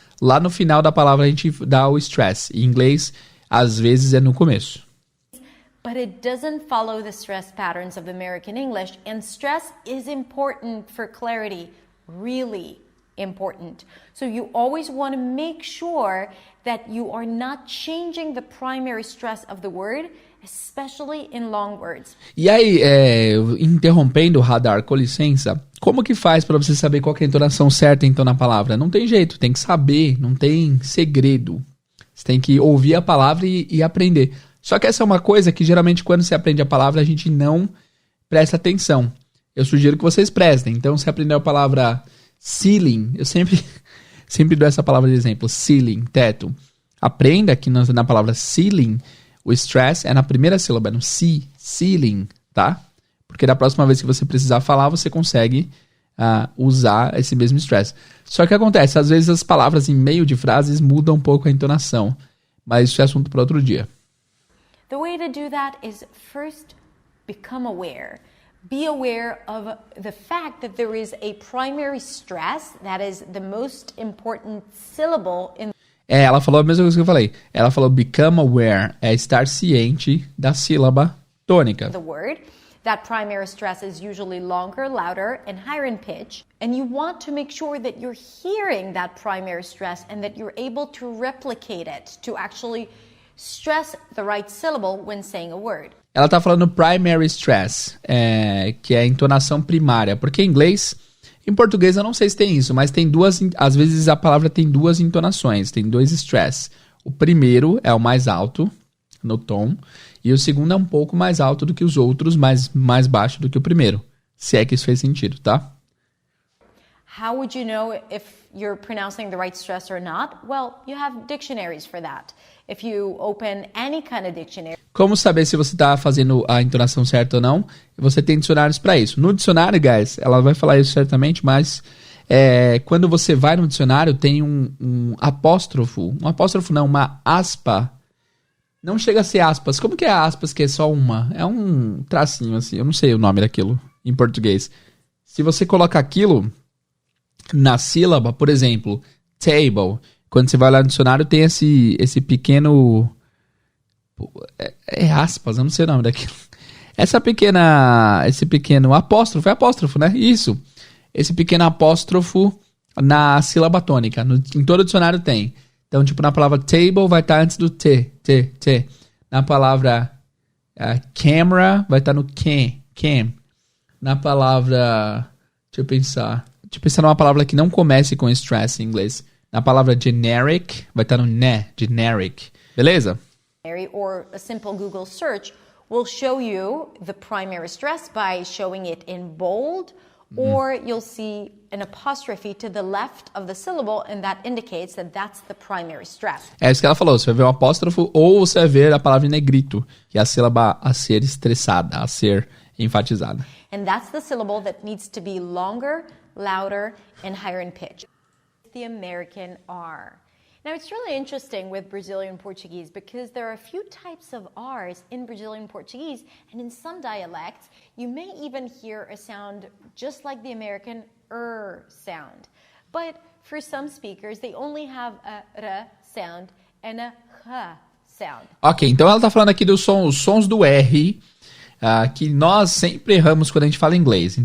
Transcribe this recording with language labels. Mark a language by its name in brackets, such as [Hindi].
[Portuguese] Lá no final da palavra a gente dá o stress. Em inglês, às vezes é no começo. [English] But it doesn't follow the stress patterns of American English, and stress is important for clarity, really important. So you always want to make sure that you are not changing the primary stress of the word, especially in long words. [Portuguese] E aí, interrompendo o radar, com licença, como que faz para você saber qual que é a entonação certa então na palavra? Não tem jeito, tem que saber, não tem segredo. Você tem que ouvir a palavra e aprender. Só que essa é uma coisa que geralmente quando você aprende a palavra a gente não presta atenção. Eu sugiro que vocês prestem. Então, se aprender a palavra ceiling, eu sempre dou essa palavra de exemplo, ceiling, teto. Aprenda que na palavra ceiling, o stress é na primeira sílaba, no C, ceiling, tá? Porque da próxima vez que você precisar falar, você consegue usar esse mesmo stress. Só que acontece, às vezes as palavras em meio de frases mudam um pouco a entonação. Mas isso é assunto para outro dia. [English] The way to do that is first become aware. Be aware of the fact that there is a primary stress that is the most important syllable in [Portuguese] ela falou a mesma coisa que eu falei. Ela falou [English] become aware, [Portuguese] é estar ciente da sílaba tônica. [English] The word. That primary stress is usually longer, louder, and higher in pitch. And you want to make sure that you're hearing that primary stress and that you're able to replicate it, to actually stress the right syllable when saying a word. [Portuguese] Ela tá falando primary stress, que é a entonação primária. Porque em inglês, em português eu não sei se tem isso, mas tem às vezes a palavra tem 2 entonações, tem 2 stress. O primeiro é o mais alto, no tom. E o segundo é um pouco mais alto do que os outros, mas mais baixo do que o primeiro. Se é que isso fez sentido, tá? [English] How would you know if you're pronouncing the right stress or not? Well, you have dictionaries for that. If you open any kind of dictionary. [Portuguese] Como saber se você está fazendo a entonação certa ou não? Você tem dicionários para isso. No dicionário, guys, ela vai falar isso certamente, mas quando você vai no dicionário, tem um apóstrofo. Um apóstrofo não, uma aspa. Não chega a ser aspas. Como que é aspas que é só uma? É um tracinho assim. Eu não sei o nome daquilo em português. Se você coloca aquilo na sílaba, por exemplo, table. Quando você vai lá no dicionário, tem esse pequeno... aspas, eu não sei o nome daquilo. Esse pequeno apóstrofo, é apóstrofo, né? Isso. Esse pequeno apóstrofo na sílaba tônica. Em todo dicionário tem. Então, tipo, na palavra table vai estar antes do T. Na palavra camera vai estar no cam. Na palavra... Deixa eu pensar numa palavra que não comece com stress em inglês. Na palavra generic, vai estar no ne, generic. Beleza? [English] Or a simple Google search will show you the primary stress by showing it in bold, or you'll see an apostrophe to the left of the syllable, and that indicates that that's the primary stress. [Portuguese] É isso que ela falou. Você vai ver um apóstrofo ou você vai ver a palavra em negrito, que é a sílaba a ser estressada, a ser enfatizada. [English] And that's the syllable that needs to be longer, louder, and higher in pitch. The American R. Now, it's really interesting with Brazilian Portuguese because there are a few types of R's in Brazilian Portuguese, and in some dialects, you may even hear a sound just like the American sound. But for some speakers, they only have a R sound and a H sound. [Portuguese] Ok, então ela está falando aqui dos sons do R, que nós sempre erramos quando a gente fala inglês.